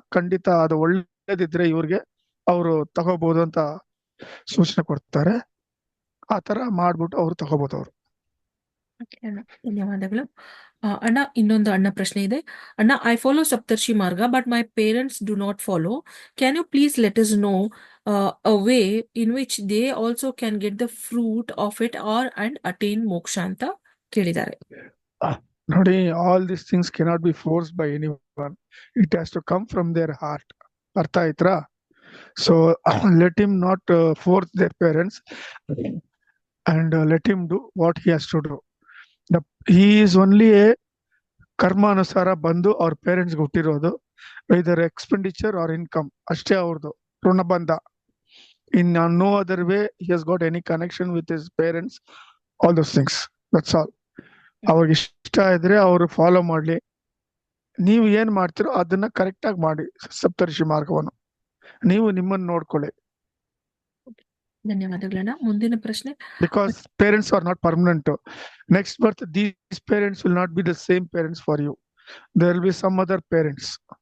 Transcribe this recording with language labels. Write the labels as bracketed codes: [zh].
[kn] ಖಂಡಿತ ಅದು ಒಳ್ಳೇದಿದ್ರೆ ಇವ್ರಿಗೆ ಅವರು ತಗೋಬಹುದು ಅಂತ ಸೂಚನೆ ಕೊಡ್ತಾರೆ. ಆ ತರ ಮಾಡ್ಬಿಟ್ಟು ಅವ್ರು ತಗೋಬಹುದು. ಅವರು ಧನ್ಯವಾದಗಳು. ಅಣ್ಣ, ಇನ್ನೊಂದು ಅಣ್ಣ ಪ್ರಶ್ನೆ ಇದೆ. [en] ಅಣ್ಣ, I follow Saptarshi Marga but my parents do not follow. Can you please let us know a way in which they also can get the fruit of it or and attain moksha [kn] ಅಂತ ಕೇಳಿದ್ದಾರೆ. ನೋಡಿ, [en] all these things cannot be forced by anyone. It has to come from their heart. [kn] ಅರ್ಥ ಆಯ್ತಾ? [en] So let him not force their parents and let him do what he has to do. He is only a [kn] ಕರ್ಮಾನುಸಾರ ಬಂದು ಅವ್ರ parents ಹುಟ್ಟಿರೋದು. ಇದರ [en] expenditure or income [kn] ಅಷ್ಟೇ ಅವ್ರದ್ದು ಋಣಬಂಧ. [en] In no other way he has got any connection with his parents, all those things. That's all. [kn] ಅವ್ರಿಗೆ ಇಷ್ಟ ಇದ್ರೆ ಅವರು ಫಾಲೋ ಮಾಡ್ಲಿ. ನೀವು ಏನ್ ಮಾಡ್ತೀರೋ ಅದನ್ನ ಕರೆಕ್ಟ್ ಆಗಿ ಮಾಡಿ ಸಪ್ತರ್ಷಿ ಮಾರ್ಗವನ್ನು. ನೀವು ನಿಮ್ಮನ್ನ ನೋಡ್ಕೊಳ್ಳಿ. ಧನ್ಯವಾದಗಳಣ್ಣ. ಮುಂದಿನ ಪ್ರಶ್ನೆ. [en] Because parents are not permanent. Next birth, these parents will not be the same parents for you. There will be some other parents.